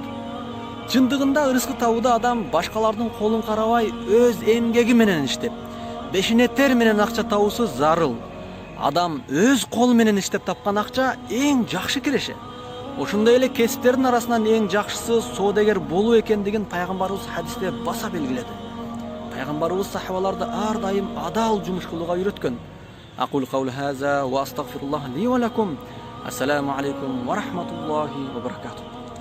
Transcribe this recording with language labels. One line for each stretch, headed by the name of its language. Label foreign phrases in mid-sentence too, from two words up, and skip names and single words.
Kyrgyz: Чындыгында ырыскы табууда адам башкалардын колун карабай өз эмгеги менен иштеп, бешине тер менен акча табуусу зарыл. Адам өз колу менен иштеп тапкан акча эң жакшы киреше. Ошондой эле кесиптердин арасынан эң жакшысы соодагер болуу экендигин Пайгамбарыбыз хадисте баса белгиледи. Пайгамбарыбыз сахабаларды ар дайым адал жумуш кылууга үйрөткөн.
Arabic: أقول قولي هذا وأستغفر الله لي ولكم. السلام عليكم ورحمة الله وبركاته.